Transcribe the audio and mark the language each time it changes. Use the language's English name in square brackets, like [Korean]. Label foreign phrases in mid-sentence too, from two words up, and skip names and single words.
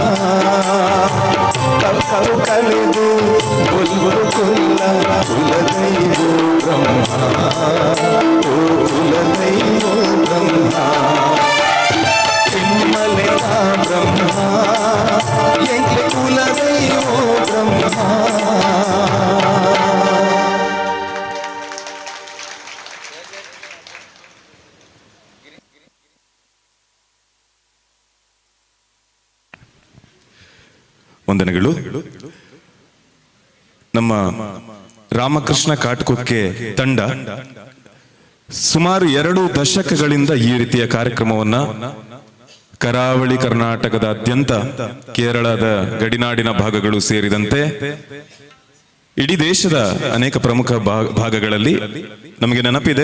[Tulu] ಕವು ಕಲೆದು ಕೊಲ್ವರು ಕೊಲ್ಲ ಕುಲದೈವೋ ಬ್ರಹ್ಮ ಕುಲದೈವೋ ಬ್ರಹ್ಮ ಕೆಮ್ಮಲೆತ ಬ್ರಹ್ಮ ಎಂಕ್ಲೆ ಕುಲದೈವೋ ಬ್ರಹ್ಮ [Kannada] ವಂದನೆಗಳು. ನಮ್ಮ ರಾಮಕೃಷ್ಣ ಕಾಟ್ಕೊಕ್ಕೆ ತಂಡ ಸುಮಾರು 2 ದಶಕಗಳಿಂದ ಈ ರೀತಿಯ ಕಾರ್ಯಕ್ರಮವನ್ನ ಕರಾವಳಿ ಕರ್ನಾಟಕದಾದ್ಯಂತ ಕೇರಳದ ಗಡಿನಾಡಿನ ಭಾಗಗಳು ಸೇರಿದಂತೆ ಇಡೀ ದೇಶದ ಅನೇಕ ಪ್ರಮುಖ ಭಾಗಗಳಲ್ಲಿ ನಮಗೆ ನೆನಪಿದೆ.